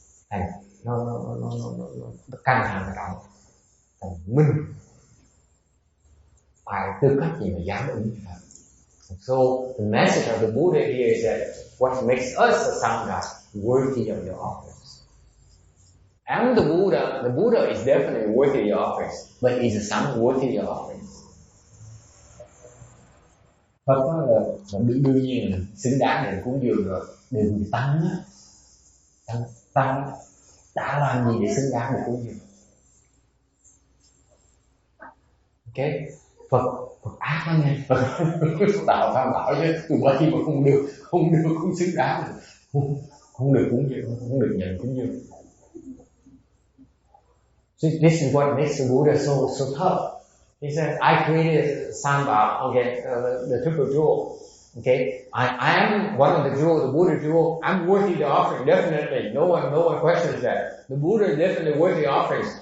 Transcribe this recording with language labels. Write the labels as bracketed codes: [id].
[vi] Thành nó căng thẳng ở trong. Còn mình phải tư cách gì mà dám ứng. [en] So the message of the Buddha here is that what makes us a sangha worthy of your offerings. And the Buddha is definitely worthy of your offerings, but is the sangha worthy of your offerings? [vi] Phật đó là đương nhiên là xứng đáng để cúng dường rồi. Đều người tăng đã làm gì để xứng đáng để cúng dường? Ok, Phật ác lắm nha. Phật tạo tham bảo chứ từ bao khi mà không xứng đáng, không được cúng dường, không được nhận cúng dường. [en] So this is what makes the Buddha so tough. He says, I created Samba, okay, the triple jewel. Okay, I am one of the jewel, the Buddha jewel. I'm worthy of the offering, definitely. No one questions that. The Buddha is definitely worthy of offerings.